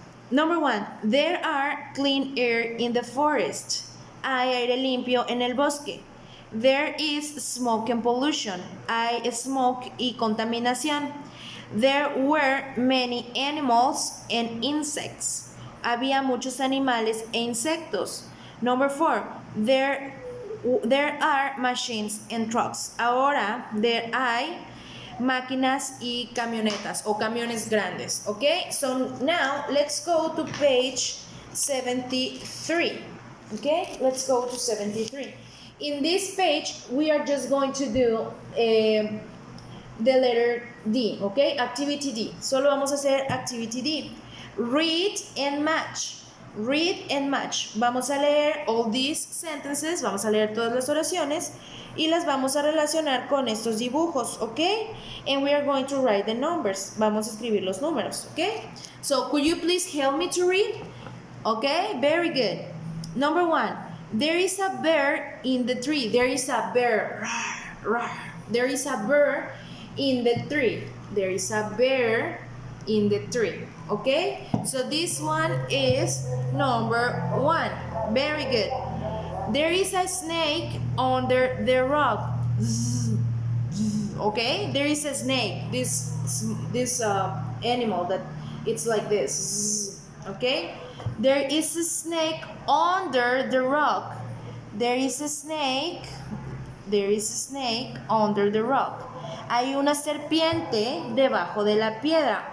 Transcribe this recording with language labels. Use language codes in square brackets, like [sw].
[en] Number 1, there are clean air in the forest. [es] Hay aire limpio en el bosque. [en] There is smoke and pollution. [es] Hay smoke y contaminación. [en] There were many animals and insects. [es] Había muchos animales e insectos. [en] Number 4, there are machines and trucks. [es] Ahora, there hay máquinas y camionetas o camiones grandes. [en] Okay, so now let's go to page 73. Okay, let's go to 73. In this page, we are just going to do the letter D, okay? Activity D. [es] Solo vamos a hacer activity D. [en] Read and match. Read and match. [es] Vamos a leer [en] all these sentences, [es] vamos a leer todas las oraciones y las vamos a relacionar con estos dibujos, okay? [en] And we are going to write the numbers. [es] Vamos a escribir los números, okay? [en] So, could you please help me to read? Okay, very good. Number 1, there is a bear in the tree. There is a bear. There is a bear in the tree. There is a bear in the tree. Okay? So this one is number 1. Very good. There is a snake under the rock. Okay? There is a snake. This animal that it's like this. Okay? There is a snake under the rock. There is a snake. There is a snake under the rock. [es] Hay una serpiente debajo de la piedra.